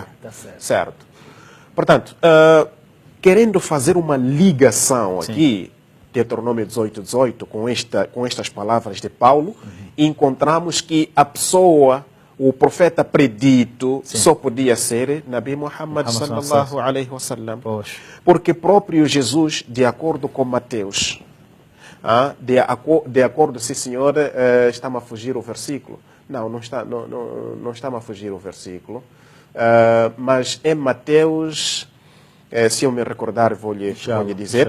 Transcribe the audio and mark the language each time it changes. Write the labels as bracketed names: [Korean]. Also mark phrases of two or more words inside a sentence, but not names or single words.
[Portuguese] Tá certo. Portanto, querendo fazer uma ligação aqui, Deuteronômio 18, 18, com estas palavras de Paulo, encontramos que a pessoa, o profeta predito, só podia ser Nabi Muhammad [Arabic] صلى الله عليه وسلم. [Portuguese] Porque próprio Jesus, de acordo com Mateus, de acordo, sim senhor, está-me a fugir o versículo. Não está-me a fugir o versículo. Mas em Mateus, se eu me recordar, vou-lhe dizer.